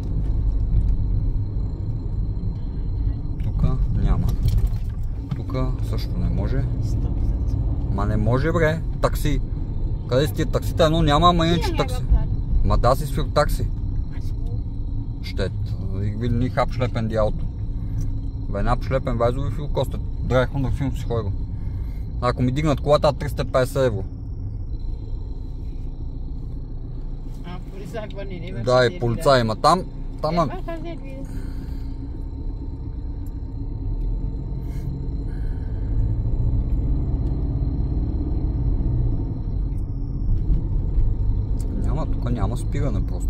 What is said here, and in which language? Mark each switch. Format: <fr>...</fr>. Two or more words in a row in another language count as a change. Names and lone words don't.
<bg>Тук няма. Тук също не може. Ма не може, бре. Такси. Къде си тия таксите? Едно няма, ама иначе такси. Ма да си свир такси. Щет.</bg> <de>Ich will nicht abschleppen die Auto. Wenn abschleppen, weißt du wie viel kostet? 350 €.</de> <bg>Ако ми дигнат колата, 350 евро. Да, и полицай има там. Там няма, тук няма спиране просто.</bg>